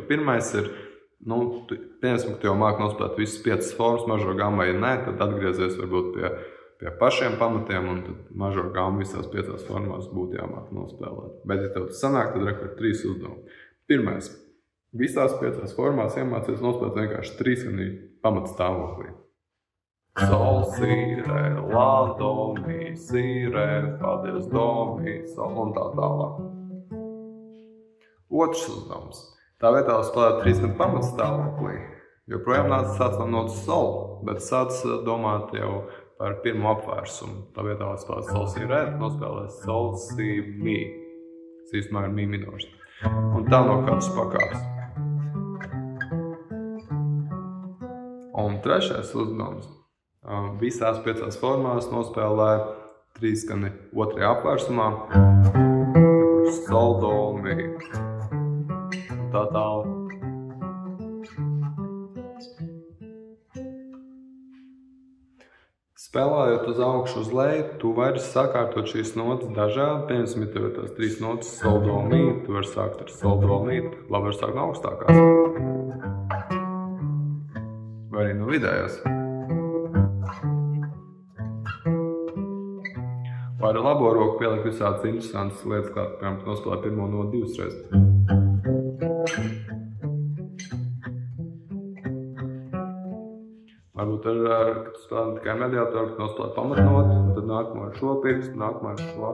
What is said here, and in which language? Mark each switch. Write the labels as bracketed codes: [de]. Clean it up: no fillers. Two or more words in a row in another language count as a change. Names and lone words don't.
[lv] Pirmais ir, pieņemsim, ka tu jau māki nospēlēt visas 5 formas, mažo gammu, ja nē, tad atgriezies varbūt pie pašiem pamatiem, un tad mažo gammu visās 5 formās būtu jāmāk nospēlēt. Bet, ja tev tas sanāk, tad rekur 3 uzdevumi. Pirmais, visās 5 formās iemācies nospēlēt vienkārši 3 pamatstāvoklī. Sol, si, re, la, do, mi, si, re, fa, diez, do, mi, sol un tā tālāk. Otrs uzdevums. Tā vietā spēlēt 3 pamatstāvoklī, joprojām nāc sāc no notas sol, bet sāc domāt jau par pirmo apvērsumu. Tā vietā spēlēt sol, si, re, nospēlēt sol, si, mi. Tas īstumā ir mi minors. Un tā no katras pakāpes. Un trešais uzdevums. Visās 5 formās nospēlē 3 otrajā apvērsumā. Sol, do, mi. Tā tālāk. Spēlējot uz augšu uz leju, tu vari sakārtot šīs notas dažādi. Piemēram, ja tev ir tās 3 notas sol, do, mi, tu vari sākt ar sol, do, mi, labi var sākt no augstākās. Vai arī no vidējās. Vai ar labo roku pielikt visādas interesantas lietas, kā, piemēram, nospēlēt pirmo notu 2 reizes. Varbūt kad tu spēlē tikai mediātoru, kad nospēlē pamatnotu, tad nākamā ar šo pirkstu, nākamā ar šo.